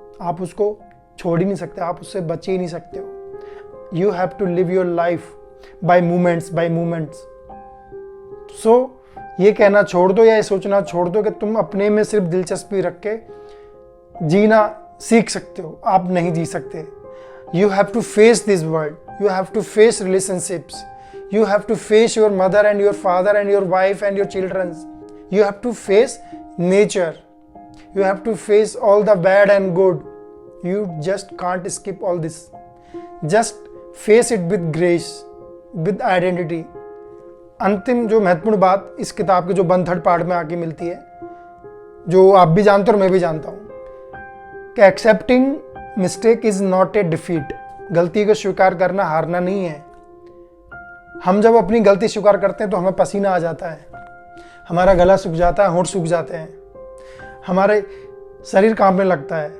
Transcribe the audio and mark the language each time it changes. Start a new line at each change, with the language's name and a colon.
Hindi: आप उसको छोड़ ही नहीं सकते, आप उससे बच ही नहीं सकते हो।
English: You have to live your life by movements, by movements.
Hindi: सो ये कहना छोड़ दो या ये सोचना छोड़ दो कि तुम अपने में सिर्फ दिलचस्पी रख के जीना सीख सकते हो। आप नहीं जी सकते।
English: You have to face this world, you have to face relationships, you have to face your mother and your father and your wife and your children. You have to face nature. You have to face all the bad and good. You just can't skip all this. Just face it with grace, with identity.
Hindi: अंतिम जो महत्वपूर्ण बात इस किताब के जो 1/3 part में आके मिलती है, जो आप भी जानते हो और मैं भी जानता हूँ, कि
English: Accepting mistake is not a defeat.
Hindi: गलती को स्वीकार करना हारना नहीं है। हम जब अपनी गलती स्वीकार करते हैं तो हमें पसीना आ जाता है, हमारा गला सूख जाता है, होंठ सूख जाते हैं, हमारे शरीर कांपने लगता है।